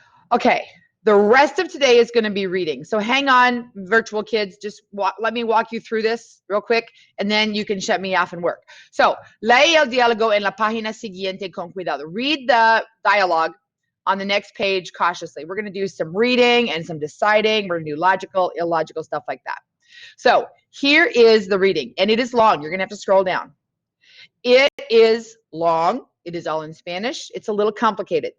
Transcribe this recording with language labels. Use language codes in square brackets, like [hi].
[en] Okay, the rest of today is going to be reading. So hang on, virtual kids. Just let me walk you through this real quick, and then you can shut me off and work. [es] So, lee el diálogo en la página siguiente con cuidado. [en] Read the dialogue on the next page cautiously. We're going to do some reading and some deciding. We're going to do logical, illogical, stuff like that. So here is the reading, and it is long. You're going to have to scroll down. It is long. It is all in Spanish. It's a little complicated.